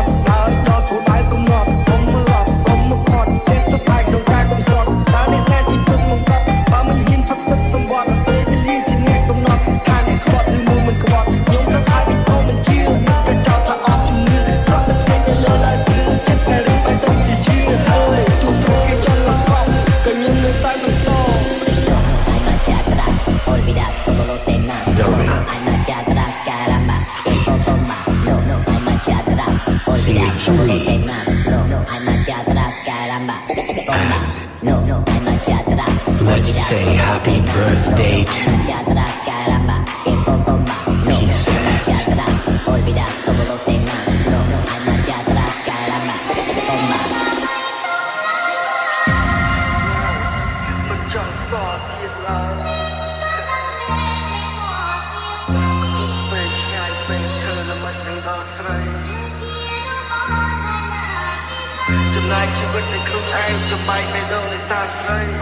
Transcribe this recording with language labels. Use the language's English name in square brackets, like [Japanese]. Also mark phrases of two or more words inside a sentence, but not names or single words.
[Khmer] ត់ដើរដល់គោលដៅកំណត់កុំឡប់កុំមកខត់ចេះសប្បាយក្នុងការកំសត់តើអ្នកណាជាទុកមកកត់បើមិនហ៊ានផឹកទឹកសម្បត្តិពេលវេលាជាអ្នកកំណត់ថាអ្នកខ្វាត់ឬមួយមិនខ្វាត់ខ្ញុំទៅឲ្យក៏មិនជឿក៏ចោទថាអត់ជំនឿសក់តែពេញទៅលើឡើយគឺចិត្តតែរឿងបែបទៅជាជឿហើយទូទៅគេចង់មកកប់ក៏ខ្ញុំនៅតែបន្ត [Spanish] Hay marcha atrás, olvidar todos los demás. Hay marcha atrás, caramba, que poco más. No, hay marcha atrás, olvidar todos los demás. No, hay marcha atrás, caramba, que poco más. No, hay marcha atrás. [English] Let's say happy birthday to [Spanish] Hay marcha atrás, caramba, que poco más. No, hay marcha atrás, olvidar todos los demás. No, hay marcha atrás, caramba, que poco más. [Khmer] មិនចង់ស្គាល់ទៀតឡើយពេលឆ្ងាយពេលឈើល្មិចនឹងដល់ស្រីចំណាយជីវិតនៃខ្លួនឯងចំបាយមេដងនៃសាស្រី